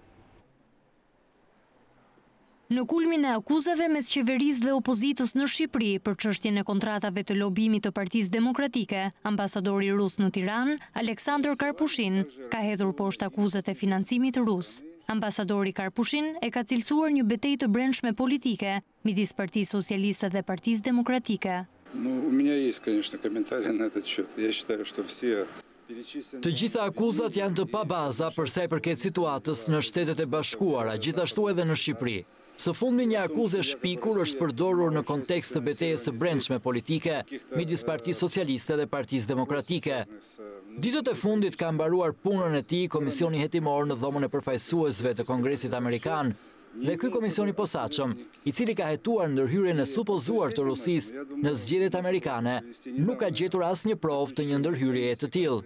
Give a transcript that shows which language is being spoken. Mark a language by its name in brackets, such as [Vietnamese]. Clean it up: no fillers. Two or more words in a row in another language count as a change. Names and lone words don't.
[Albanian] Në kulmin e akuzave mes qeverisë dhe opozitës në Shqipëri për çështjen e kontratave të lobimit të Partisë Demokratike, ambasadori rus në Tiranë, Aleksandr Karpushin, ka hedhur poshtë akuzat e financimit rus. Ambasadori Karpushin e ka cilësuar një betejë të brendshme politike midis Partisë Socialiste dhe Partisë Demokratike. [Russian] У меня есть, конечно, комментарий на этот счет. Я считаю, что все [Albanian] Të gjitha akuzat janë të pabaza për sa i përket situatës në Shtetet e Bashkuara, gjithashtu edhe në Shqipëri. Së fundi një akuzë shpikur është përdorur në kontekst të betejës së brendshme politike midis Partisë Socialiste dhe Partisë Demokratike. Ditët e fundit ka mbaruar punën e tij Komisioni Hetimor në dhomën e përfaqësuesve të Kongresit Amerikan dhe ky komision i posaçëm, i cili ka hetuar ndërhyrjen e supozuar të Rusisë në zgjedhjet amerikane, nuk ka gjetur asnjë provë të një ndërhyrjeje të tillë.